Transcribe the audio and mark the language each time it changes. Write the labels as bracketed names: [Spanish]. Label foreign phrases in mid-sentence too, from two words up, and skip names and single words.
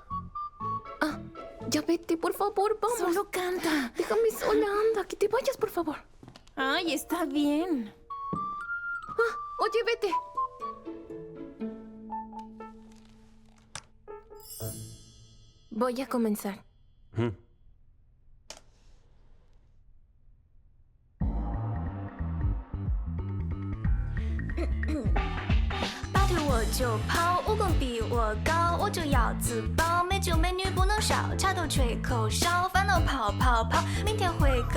[Spanish] Ya vete, por favor, vamos. Solo canta. Déjame sola, anda. Que te vayas, por favor. Ay, está bien. Oye, vete. Voy a comenzar. [Chinese] 拔腿我就跑，武功比我高，我就要自爆，美酒美女不能少，插头吹口哨，烦恼跑跑跑，明天会更